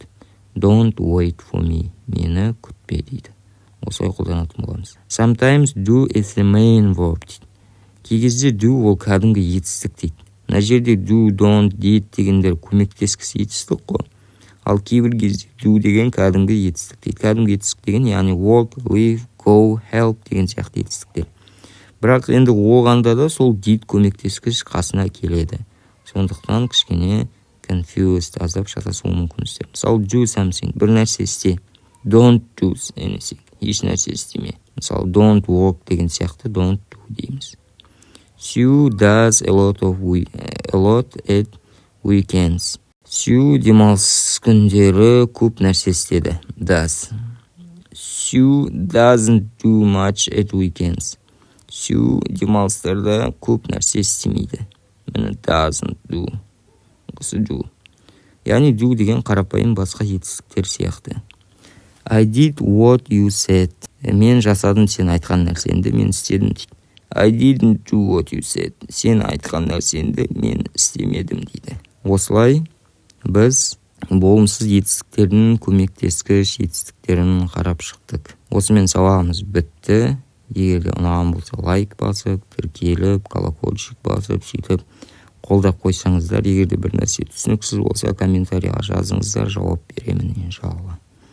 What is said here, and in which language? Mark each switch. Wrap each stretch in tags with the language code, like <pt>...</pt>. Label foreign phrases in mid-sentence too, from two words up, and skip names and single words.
<en>Don't wait for me,</en> <kk>мені күтпе дейді. Осылай қолданатын боламыз.</kk> <en>Sometimes do is the main verb дейді.</en> <kk>Кей кезде do ол кәдімгі етістік дейді. Мына жерде</kk> <en>do, don't, did</en> <kk>дегендер көмектескісі етістік қой. Ал кейбір кезде do деген кәдімгі етістік дейді. Кәдімгі етістік деген яғни</kk> <en>work, live, go, help</en> <kk>деген сияқты етістіктер. Бірақ енді оғанда да сол did көмектескіш қасына келеді. Сондықтан кішкене confused, аздап шатасуы мүмкін. Мысалы</kk> <en>do something,</en> <kk>бір нәрсе істе. Don't do anything, еш нәрсе істеме. Мысалы</kk> <en>don't work</en> <kk>деген сияқты</kk> <en>don't do</en> <kk>дейміз.</kk> <en>Sue does a lot at weekends.</en> <kk>Sue демалыс күндері көп нәрсе істеді.</kk> <en>Does. Sue doesn't do much at weekends.</en> <kk>Sue демалыстарда көп нәрсе істемейді. Мені</kk> <en>doesn't do.</en> <kk>Осы do. Яғни do деген қарапайым басқа етістіктер сияқты.</kk> <en>I did what you said.</en> <kk>Мен жасадым сен айтқан нәрсенді, мен істедім дейді.</kk> <en>I didn't do what you said.</en> <kk>Сен айтқан нәрсенді мен істемедім дейді. Осылай біз болымсыз етістіктердің көмектескіш етістіктерін қарап шықтық. Осымен сабағымыз бітті. Егер де ұнаған болса лайк басып, тіркеліп, колокольчик басып, сөйтіп қолдап қойсаңыздар, егер де бір нәрсе түсініксіз болса комментарийға жазыңыздар, жауап беремін иншалла.</kk>